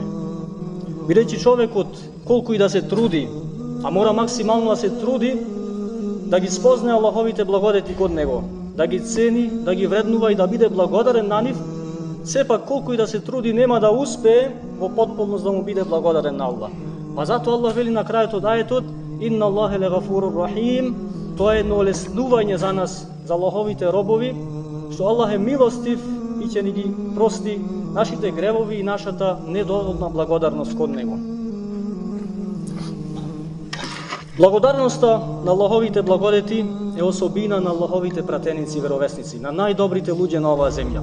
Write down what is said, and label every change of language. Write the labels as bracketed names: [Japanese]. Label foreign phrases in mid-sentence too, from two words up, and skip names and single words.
[Macedonian] Бидејќи човекот, колку и да се труди, а мора максимално да се труди, да ги спознае Аллаховите благодети кон него, да ги цени, да ги вреднува и да биде благодарен на нив, сепак колку и да се труди нема да успее во потполност да му биде благодарен на Аллах. Па затоа Аллах вели на крајот од ајетот: [Arabic] إن الله لغفور رحيم. [Macedonian] Тоа е едно олеснување за нас, за Аллаховите робови, што Аллах е милостив и ќе ни ги прости нашите гревови и нашата недоволна благодарност кон него. Благодарноста на Аллаховите благодети е особина на Аллаховите пратеници и веровесници, на најдобрите луѓе на оваа земја.